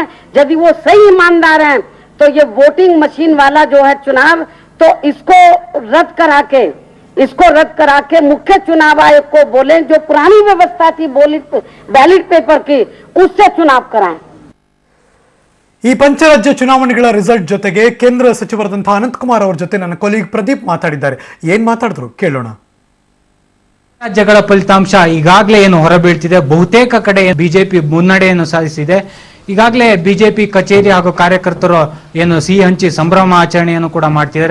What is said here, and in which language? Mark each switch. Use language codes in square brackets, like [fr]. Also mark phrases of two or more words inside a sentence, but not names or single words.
[hi] यदि वो सही ईमानदार हैं तो ये [en] voting machine [hi] वाला जो है चुनाव, तो इसको रद्द करा के मुख्य चुनाव आयोग को बोलें, जो पुरानी व्यवस्था थी [en] ballot paper [hi] की, उससे चुनाव कराएं. [kn] ಈ ಪಂಚರಾಜ್ಯ ಚುನಾವಣೆಗಳ ರಿಸಲ್ಟ್ ಜೊತೆಗೆ ಕೇಂದ್ರ ಸಚಿವರಾದಂತಹ ಅನಂತಕುಮಾರ್ ಅವರ ಜೊತೆ ನನ್ನ ಕೊಲೀಗ್ ಪ್ರದೀಪ್ ಮಾತಾಡಿದ್ದಾರೆ. ಏನ್ ಮಾತಾಡಿದ್ರು ಕೇಳೋಣ. ರಾಜ್ಯಗಳ ಫಲಿತಾಂಶ ಈಗಾಗಲೇ ಏನು ಹೊರಬೀಳ್ತಿದೆ. ಬಹುತೇಕ ಕಡೆ ಬಿಜೆಪಿ ಮುನ್ನಡೆಯನ್ನು ಸಾಧಿಸಿದೆ. ಈಗಾಗಲೇ ಬಿಜೆಪಿ ಕಚೇರಿ ಹಾಗೂ ಕಾರ್ಯಕರ್ತರು ಏನು ಸಿಹಿ ಹಂಚಿ ಸಂಭ್ರಮ ಆಚರಣೆಯನ್ನು ಕೂಡ ಮಾಡ್ತಿದ್ದಾರೆ.